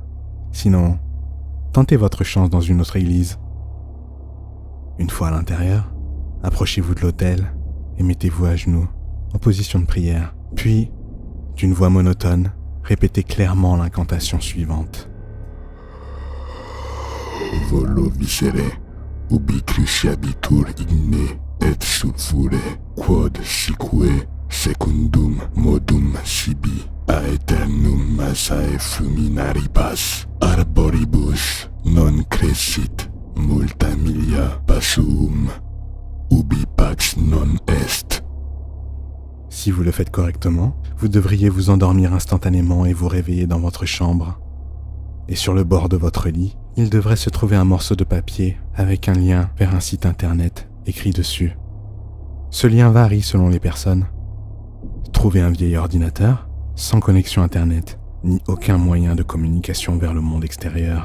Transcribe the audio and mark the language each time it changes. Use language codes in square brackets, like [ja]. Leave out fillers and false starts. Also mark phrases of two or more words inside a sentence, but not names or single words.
[fr] Sinon, tentez votre chance dans une autre église. Une fois à l'intérieur, approchez-vous de l'autel et mettez-vous à genoux, en position de prière. Puis, d'une voix monotone, répétez clairement l'incantation suivante. [la] Volo viscere, ubi cruciabitur igne, et sulfure, quod sique, secundum modum sibi, aeternum massae fluminaribus, arboribus non crescit, multa milia passuum, ubi pax non est. [fr] Si vous le faites correctement, vous devriez vous endormir instantanément et vous réveiller dans votre chambre. Et sur le bord de votre lit, il devrait se trouver un morceau de papier avec un lien vers un site internet écrit dessus. Ce lien varie selon les personnes. Trouvez un vieil ordinateur, sans connexion internet, ni aucun moyen de communication vers le monde extérieur.